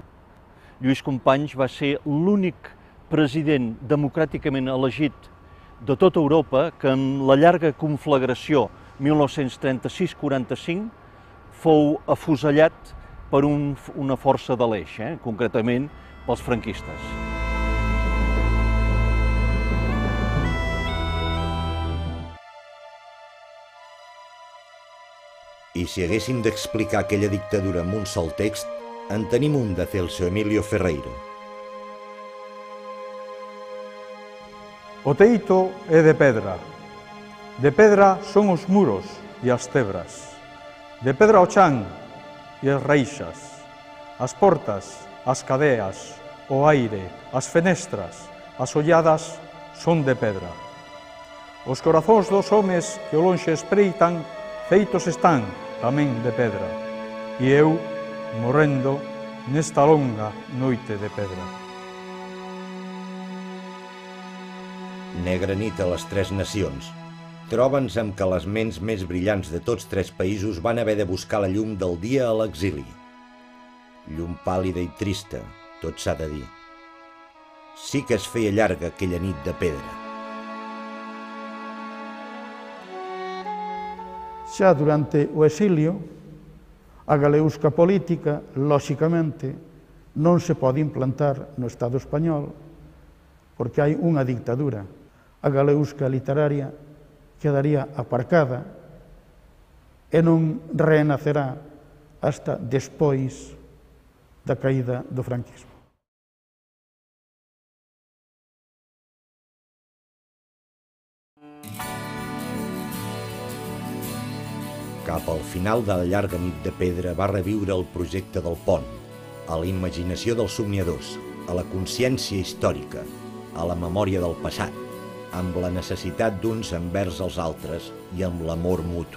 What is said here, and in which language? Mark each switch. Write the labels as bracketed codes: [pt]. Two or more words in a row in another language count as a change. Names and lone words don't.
[ca] Lluís Companys va ser l'únic president democràticament elegit de tota Europa que en la llarga conflagració 1936-45 fou afusellat per una força de l'Eix, concretament pels franquistes. I si haguéssim d'explicar aquella dictadura amb un sol text, en tenim un de Celso Emilio Ferreiro. [gl] O teito é de pedra son os muros e as tebras, de pedra o chan e as reixas, as portas, as cadeas, o aire, as fenestras, as olladas son de pedra. Os corazóns dos homes que o lonxe espreitan feitos están tamén de pedra, e eu, morrendo nesta longa noite de pedra. [ca] Negra nit a les tres nacions. Troba'ns amb que les ments més brillants de tots tres països van haver de buscar la llum del dia a l'exili. Llum pàl·lida i trista, tot s'ha de dir. Sí que es feia llarga aquella nit de pedra. [gl] Xa durante o exilio, a galeusca política, lóxicamente, non se pode implantar no Estado español porque hai unha dictadura. A galeusca literaria quedaría aparcada e non renacerá hasta despois da caída do franquismo. [ca] Cap al final de la llarga nit de pedra va reviure el projecte del pont, a la imaginació dels somniadors, a la consciència històrica, a la memòria del passat, amb la necessitat d'uns envers els altres i amb l'amor mutu.